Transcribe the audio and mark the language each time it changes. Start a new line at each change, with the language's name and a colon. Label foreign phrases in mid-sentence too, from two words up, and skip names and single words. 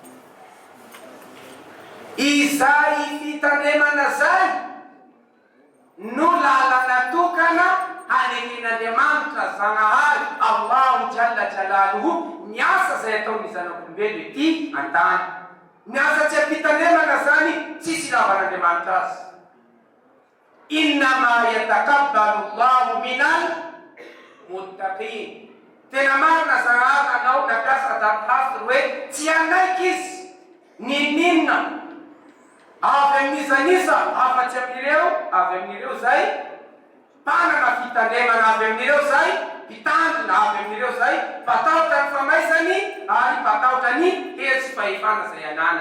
Malagasy: Izay fitandremana zay no lalana tokana haneken'Andriamanitra Zanahary
Arabic: الله جل جلاله
Malagasy: miasa zay ataon'ny zanak'olombelo ety an-tany. Miasa tsy ampitandremana zany tsisy lavan'Andriamanitra azy.
Arabic: إنما يتقبل الله من المتقين.
Malagasy: Tena marina Zanahary anao nampiasa daty hoe tsy anaiky izy ninina avy amin'izanisa afa-tsy amin'ireo avy amin'ireo zay mpanana fitandremana avy amin'ireo zay mpitandrina avy amin'ireo zay mpatahotra ny famaisany ary mpatahotra ny hery fahefana zay anana.